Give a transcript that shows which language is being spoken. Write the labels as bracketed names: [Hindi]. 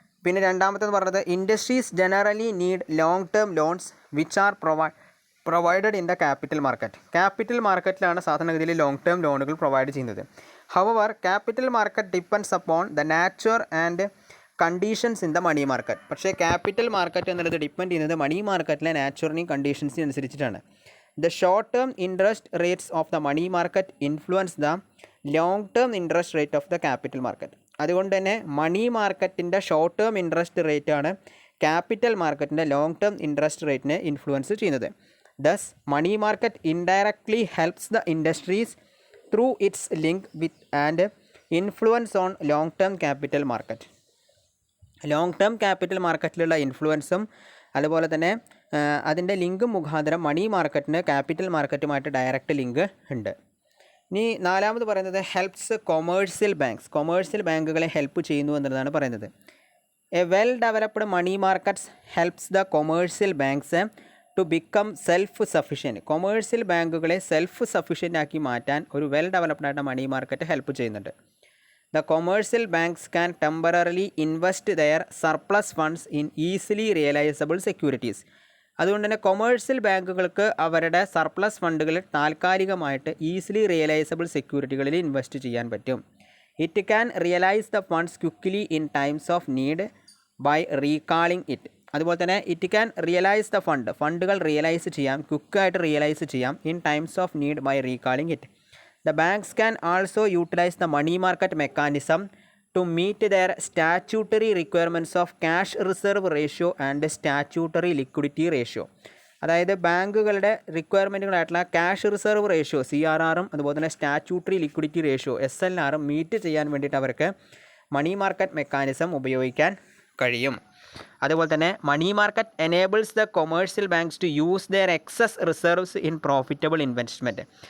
[Malayalam] പിന്നെ രണ്ടാമത്തേത് പറഞ്ഞത് [English] Industries generally need long term loans which are provided in the capital market. [Malayalam] Capital മാർക്കറ്റിലാണ് സാധാരണഗതിയിൽ long term ലോണുകൾ provide ചെയ്യുന്നത്. [English] However capital market depends upon the nature and conditions in the money market. [Malayalam] പക്ഷേ capital market എന്നുള്ളത് depend ചെയ്യുന്നത് മണി മാർക്കറ്റിലെ നാച്ചുറിനെയും കണ്ടീഷൻസിനും അനുസരിച്ചിട്ടാണ്. [English] The short-term interest rates of the money market influence the long-term interest rate of the capital market. [Malayalam] അതുകൊണ്ട് തന്നെ മണി മാർക്കറ്റിൻ്റെ short term interest rate ആണ് capital മാർക്കറ്റിൻ്റെ ലോങ് ടേം ഇൻട്രസ്റ്റ് റേറ്റിനെ ഇൻഫ്ലുവൻസ് ചെയ്യുന്നത്. [English] Thus money market indirectly helps the industries through its link with and influence on long term capital market. [Malayalam] Long term capital മാർക്കറ്റിലുള്ള ഇൻഫ്ലുവൻസും അതുപോലെ തന്നെ അതിൻ്റെ link മുഖാന്തരം മണി മാർക്കറ്റിന് capital മാർക്കറ്റുമായിട്ട് direct link ഉണ്ട്. ഇനി നാലാമത് പറയുന്നത് ഹെൽപ്സ് കൊമേഴ്സ്യൽ ബാങ്ക്സ്. കൊമേഴ്സ്യൽ ബാങ്കുകളെ ഹെൽപ്പ് ചെയ്യുന്നു എന്നുള്ളതാണ് പറയുന്നത്. [English] A well developed money markets helps the commercial banks to become self sufficient. [Malayalam] Commercial ബാങ്കുകളെ സെൽഫ് സഫിഷ്യൻ്റ് ആക്കി മാറ്റാൻ ഒരു വെൽ ഡെവലപ്ഡ് ആയിട്ട് മണി മാർക്കറ്റ് ഹെൽപ്പ് ചെയ്യുന്നുണ്ട്. [English] The commercial banks can temporarily invest their surplus funds in easily realizable securities. [Malayalam] അതുകൊണ്ട് തന്നെ commercial ബാങ്കുകൾക്ക് അവരുടെ സർപ്ലസ് ഫണ്ടുകൾ താൽക്കാലികമായിട്ട് ഈസിലി റിയലൈസബിൾ സെക്യൂരിറ്റികളിൽ ഇൻവെസ്റ്റ് ചെയ്യാൻ പറ്റും. [English] It can realise the funds quickly in times of need by recalling it. [Malayalam] അതുപോലെ തന്നെ [English] it can realise the [Malayalam] ഫണ്ടുകൾ റിയലൈസ് ചെയ്യാം, ക്വിക്കായിട്ട് റിയലൈസ് ചെയ്യാം [English] In times of need by recalling it. The banks can also utilize the money market mechanism to meet their statutory requirements of cash reserve ratio and statutory liquidity ratio. [Malayalam] അതായത് ബാങ്കുകളുടെ റിക്വയർമെൻറ്റുകളായിട്ടുള്ള cash reserve ratio CRRും അതുപോലെ തന്നെ statutory liquidity ratio SLRും meet ചെയ്യാൻ വേണ്ടിയിട്ട് അവർക്ക് money market mechanism ഉപയോഗിക്കാൻ കഴിയും. അതുപോലെ തന്നെ [English] Money market enables the commercial banks to use their excess reserves in profitable investment.